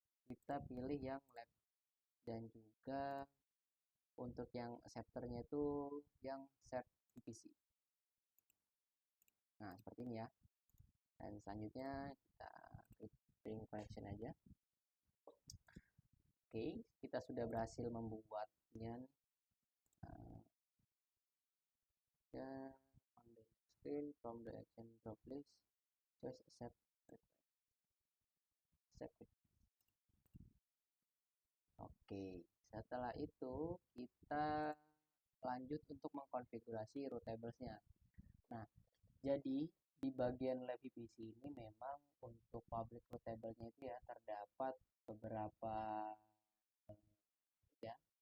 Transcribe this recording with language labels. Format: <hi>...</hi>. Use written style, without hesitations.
<id>Kita pilih yang lab dan juga untuk yang acceptor-nya itu yang set VPC. Nah, seperti ini ya. Dan selanjutnya kita klik peering connection aja. Oke, kita sudah berhasil membuatnya.</id> <en>Ya, on the screen from the action drop list, just accept it.</en> <id>Oke, setelah itu kita lanjut untuk mengkonfigurasi root tables-nya. Nah, jadi di bagian lab VPC ini memang untuk public root table-nya itu ya terdapat beberapa ya.</id>